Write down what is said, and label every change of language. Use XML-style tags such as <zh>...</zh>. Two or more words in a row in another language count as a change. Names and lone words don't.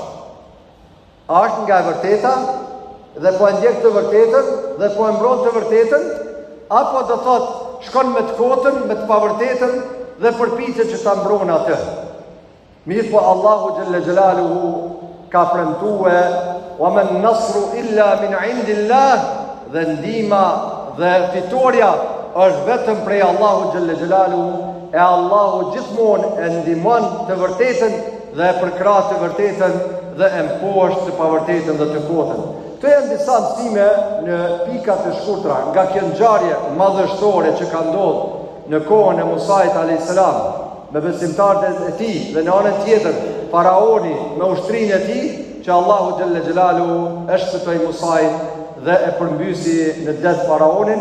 <sq>A është nga e vërteta dhe po e ndjek të vërtetën dhe po e mbron të vërtetën, apo do thot shkon me të kotën, me të pavërtetën dhe përpiqet që ta mbron atë. Mirë po Allahu</sq> <ar>جل جلاله</ar> <sq>ka premtue</sq> <ar>وما النصر إلا من عند الله,</ar> <sq>dhe ndihma dhe fitoria është vetëm prej Allahu</sq> <ar>جل جلاله,</ar> <sq>e Allahu gjithmonë e ndihmon të vërtetën dhe e përkrah të vërtetën dhe e mposht të pavërtetën dhe të kotën. Këto janë disa mësime në pika të shkurtra nga kjo ngjarje madhështore që ka ndodhur në kohën e Musa'it</sq> <ar>عليه السلام</ar> <sq>me besimtarët e tij, dhe në anën tjetër faraoni me ushtrinë e tij, që Allahu</sq> <ar>جل جلاله</ar> <sq>e shpëtoi Musa'in dhe e përmbysi në det faraonin.</sq>